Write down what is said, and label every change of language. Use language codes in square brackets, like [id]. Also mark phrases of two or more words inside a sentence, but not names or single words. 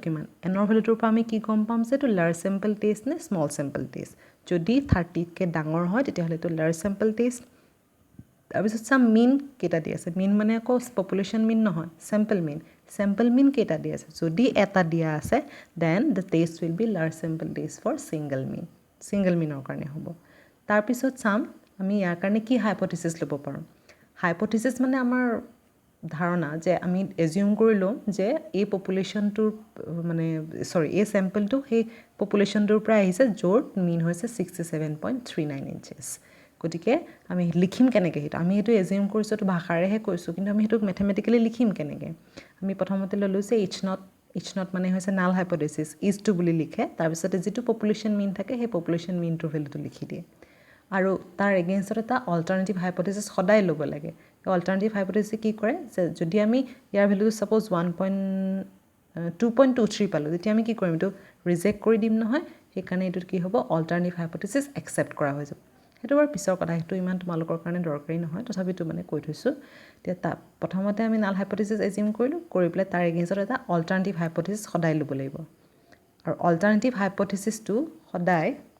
[as] কিমান n ৰ ভ্যালুটোৰ পৰা আমি কি গম পাম যে এটো [en] large sample test [as] নে [en] small sample test [as] যদি 30 কে ডাঙৰ হয় তেতিয়াহলে এটো [en] large sample test [as] তাৰপিছত চাম মিন কেটা দি আছে মিন মানে আকৌ [en] population mean [as] নহয় [en] sample mean [as] কেটা দি আছে যদি এটা দিয়া আছে [en] then the test will be large sample test for single [as] মিনৰ কাৰণে হ'ব তাৰপিছত চাম আমি ইয়াৰ কাৰণে কি হাইপোথিসিস লব পাৰো হাইপোথিসিস মানে আমাৰ ধাৰণা যে আমি এজিউম কৰিলো যে এই পপুলেশনটোৰ মানে এই স্যাম্পলটো সেই পপুলেশনটোৰ পৰা আহিছে য'ৰ মিন হৈছে 67.39 ইঞ্চেছ গতিকে আমি লিখিম কেনেকে হেতু আমি হেতু এজিউম কৰিছো তো ভাষাৰেহে কৈছো কিন্তু আমি হেতু ম্যাথমেটিক্যালি লিখিম কেনেকে আমি প্ৰথমতে ললো যে h0 মানে হৈছে [en] null hypothesis [as] is to বুলি লিখে তাৰ পিছতে যেটো [en] population mean [as] থাকে সেই পপুলেশন মিনটোৰ ভ্যালুটো লিখি দিয়ে আৰু তাৰ এগেইনষ্টত এটা [en] alternative hypothesis [as] সদায় লব লাগে [en] alternative hypothesis [as] কি কৰে যে যদি আমি ইয়াৰ ভ্যালু সাপোজ 2.23 পালো তেতিয়া আমি কি কৰিম তো ৰিজেক্ট কৰি দিম নহয় সেইকাৰণে এইটোত কি হ'ব [en] alternative hypothesis [as] একচেপ্ট কৰা হৈ যাব সেইটো বাৰু পিছৰ কথা সেইটো ইমান তোমালোকৰ কাৰণে দৰকাৰী নহয় তথাপিতো মানে কৈ থৈছোঁ এতিয়া প্ৰথমতে আমি [en] null hypothesis [as] এজিউম কৰিলোঁ কৰি পেলাই তাৰ এগেইনষ্টত এটা [en] alternative hypothesis [as] সদায় ল'ব লাগিব আৰু অল্টাৰনেটিভ হাইপথেচিছটো সদায়